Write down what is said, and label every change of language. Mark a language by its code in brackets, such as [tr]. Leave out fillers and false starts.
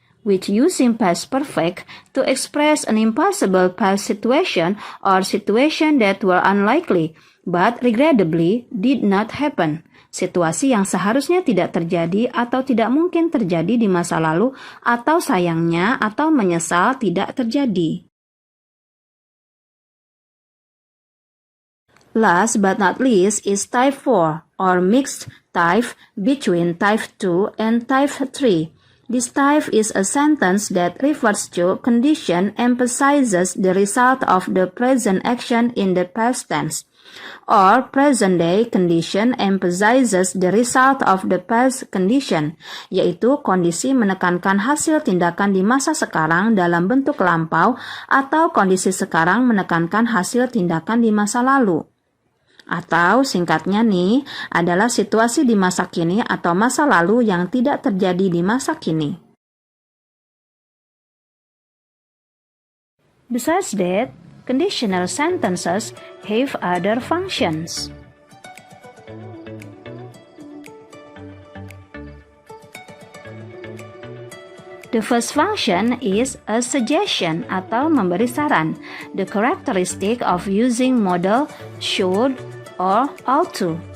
[en] Which using past perfect to express an impossible past situation or situation that were unlikely, but regrettably did not happen. [id] Situasi yang seharusnya tidak terjadi atau tidak mungkin terjadi di masa lalu atau sayangnya atau menyesal tidak terjadi. [en] Last but not least is type 4 or mixed type between type 2 and type 3. This type is a sentence that refers to condition emphasizes the result of the present action in the past tense, or present day condition emphasizes the result of the past condition, [id] yaitu kondisi menekankan hasil tindakan di masa sekarang dalam bentuk lampau atau kondisi sekarang menekankan hasil tindakan di masa lalu. Atau singkatnya nih, adalah situasi di masa kini atau masa lalu yang tidak terjadi di masa kini. [en] Besides that, conditional sentences have other functions. The first function is a suggestion [id] atau memberi saran, [en] the characteristic of using modal should or ought to.